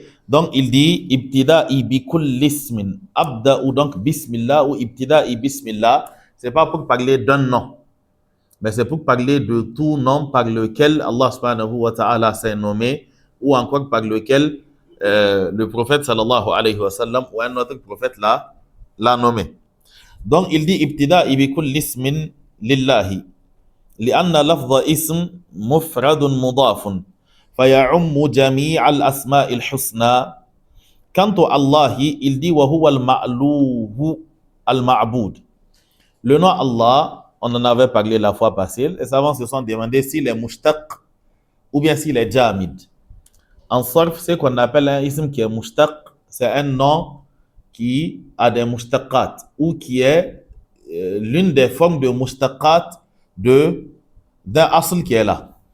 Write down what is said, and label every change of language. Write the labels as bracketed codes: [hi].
[fr] Donc il dit [ar] ibtida'i bi kulli ismin. [fr] Abda ou donc bismillah ou ibtida'i bismillah, c'est pas pour parler d'un nom, mais c'est pour parler de tout nom par lequel Allah subhanahu wa ta'ala s'est nommé, ou encore par lequel le prophète sallallahu alayhi wa sallam ou un autre prophète l'a nommé. Donc il dit [ar] ibtida'i bi kulli ismin lillahi. لأن لفظ اسم مفرد مضاف فيعم جميع الأسماء الحسنى. [fr] Quant à Allah, il dit [ar] وهو المألوه المعبود. [fr] Le nom Allah, on en avait parlé la fois passée. Les savants se sont demandé s'il est mushtaq ou bien s'il est jamid. En sarf, c'est qu'on appelle un ism qui est mushtaq, c'est un nom qui a des mushtaqat ou qui est l'une des formes de mushtaqat d'un asl qui est là.